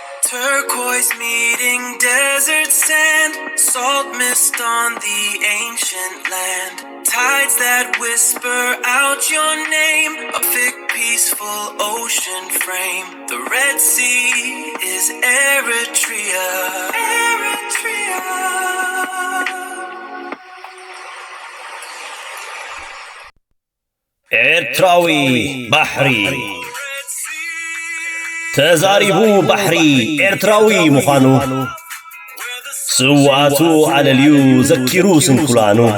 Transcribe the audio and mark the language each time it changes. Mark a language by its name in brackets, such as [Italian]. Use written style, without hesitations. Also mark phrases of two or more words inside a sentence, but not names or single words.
[English] Turquoise meeting desert sand, salt mist on the ancient land, tides that whisper out your name, a thick peaceful ocean frame. The Red Sea is Eritrea. Eritrea. [Tigrinya] ኤርትራዊ ባሕሪ ተዛሪቡ ባሕሪ ኤርትራዊ ምዃኑ ስዋቱ ዓለልዩ ዘኪሩ ስንኩላኑ